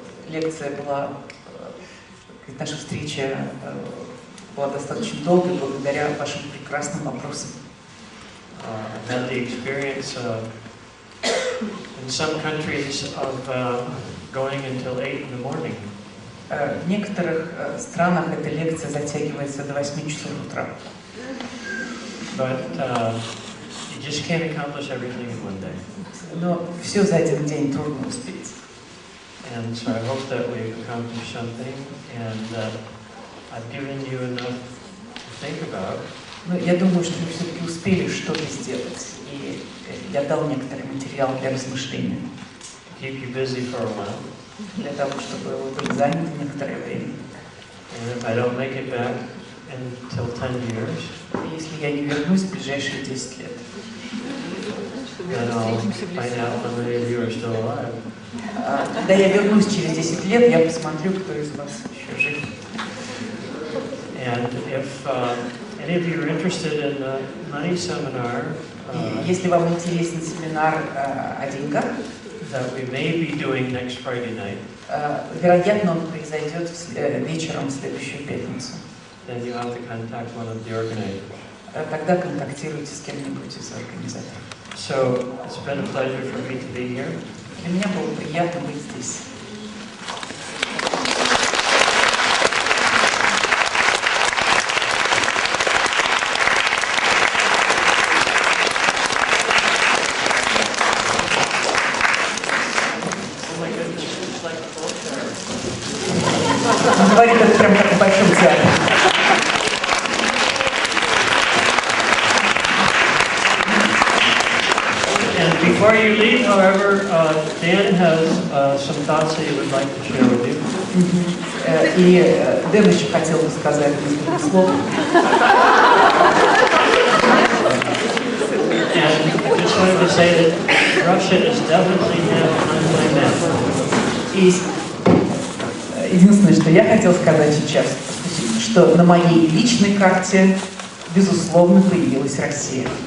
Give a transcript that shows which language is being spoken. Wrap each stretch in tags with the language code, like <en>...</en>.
<ru>Лекция была, наша встреча была достаточно долгой благодаря вашим прекрасным вопросам.</ru> <en>I've had the experience in some countries of going until 8 in the morning.</en> <ru>В некоторых странах эта лекция затягивается до 8 часов утра.</ru> <en>But you just can't accomplish everything in one day.</en> <ru>Но все за один день трудно успеть.</ru> <en>And so I hope that we've accomplished something and that I've given you enough to think about.</en> <ru>Но я думаю, что мы все-таки успели что-то сделать. И я дал некоторый материал для размышления.</ru> <en>Keep you busy for a while.</en> <ru>Для того, чтобы вы были заняты некоторое время.</ru> <en>And if I don't make it back until 10 years,</en> <ru>если я не вернусь в ближайшие 10 лет,</ru> <en>then I'll find out how many of you are still alive.</en> <ru>Когда я вернусь через 10 лет, я посмотрю, кто из вас еще жив.</ru> <en>And if any of you are interested in the money seminar,</en> <ru>если вам интересен семинар о деньгах,</ru> <en>that we may be doing next Friday night,</en> <ru>вероятно, он произойдет вечером в следующую пятницу.</ru> <en>Then you have to contact one of the organizers.</en> <ru>Тогда контактируйте с кем-нибудь из организаторов.</ru> <en>So it's been a pleasure for me to be here.</en> <ru>Для меня было приятно быть здесь. Говорит это прям как в большом театре.</ru> <en>And before you leave, however, Dan has some thoughts that he would like to share with you.</en> <ru>И Дэн еще хотел бы сказать несколько слов.</ru> <en>And I just wanted to say that Russia is definitely on my map.</en> <ru>И единственное, что я хотел сказать сейчас, что на моей личной карте, безусловно, появилась Россия.</ru>